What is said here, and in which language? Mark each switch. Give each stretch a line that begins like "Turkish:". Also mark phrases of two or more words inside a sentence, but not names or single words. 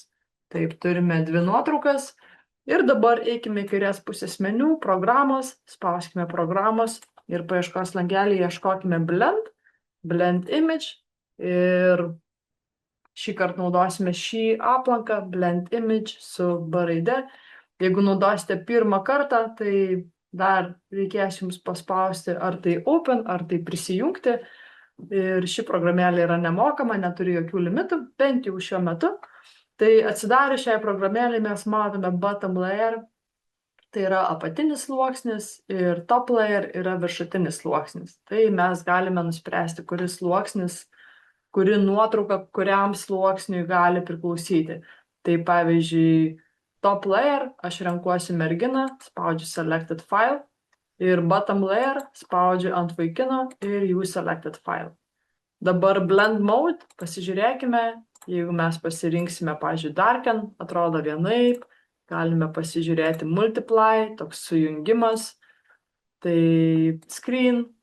Lithuanian: Taip, turime dvi nuotraukas ir dabar eikime į kairės pusės meniu, programos, spauskime programos ir paieškos langelį ieškokime Blend Image ir šį kartą naudosime šį aplanką, Blend Image su B raide. Jeigu naudosite pirmą kartą, tai dar reikės jums paspausti ar tai Open, ar tai prisijungti. Ir ši programėlė yra nemokama, neturi jokių limitų, bent jau šiuo metu. Tai atsidarius šiai programėlei mes matome
English: bottom layer,
Lithuanian: tai yra apatinis sluoksnis, ir
English: top layer
Lithuanian: yra viršutinis sluoksnis. Tai mes galime nuspręsti, kuris sluoksnis, kuri nuotrauka, kuriam sluoksniui gali priklausyti. Tai pavyzdžiui,
English: top layer,
Lithuanian: aš renkuosi merginą, spaudžiu
English: Selected File.
Lithuanian: Ir
English: bottom layer
Lithuanian: spaudžiu ant vaikino ir
English: Use Selected File.
Lithuanian: Dabar
English: Blend Mode,
Lithuanian: pasižiūrėkime, jeigu mes pasirinksime, pavyzdžiui, Darken, atrodo vienaip, galime pasižiūrėti Multiply, toks sujungimas, tai Screen.